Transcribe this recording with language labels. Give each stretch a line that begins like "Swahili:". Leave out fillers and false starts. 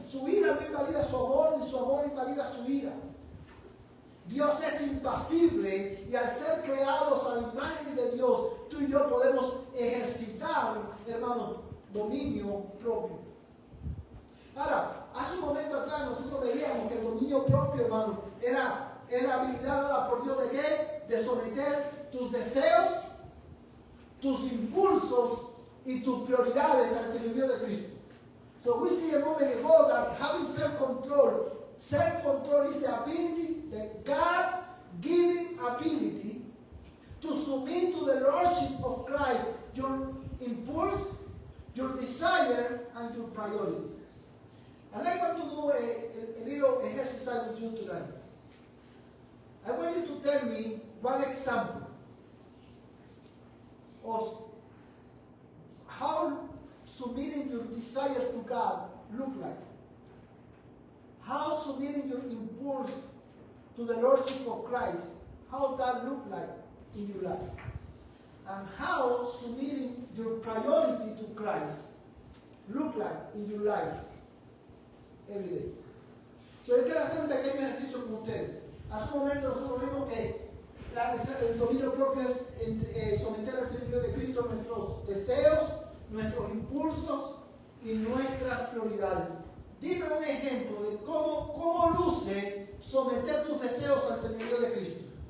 Spanish: Su ira no invalida su amor, ni su amor invalida su ira. Dios es impasible y al ser creados a la imagen de Dios, tú y yo podemos ejercitar, hermano, dominio propio. Ahora, hace un momento atrás nosotros veíamos que el dominio propio, hermano, era habilidad dada por Dios de qué? De someter tus deseos, tus impulsos y tus prioridades al señorío de Cristo.
English: So we see a moment ago that having self-control is the ability, the God-given ability to submit to the Lordship of Christ, your impulse, your desire, and your priority. And I want to do a little exercise with you tonight. I want you to tell me one example of how submitting your desires to God look like. How submitting your impulse to the Lordship of Christ, how that look like in your life. And how submitting your priority to Christ look like in your life every day.
Spanish: So yo quiero hacer un pequeño ejercicio con ustedes. Hace un momento nosotros vimos que el dominio propio es someter al señorío de Cristo nuestros deseos, nuestros impulsos y nuestras prioridades. Dime un ejemplo de cómo luce someter tus deseos al señorío de Cristo.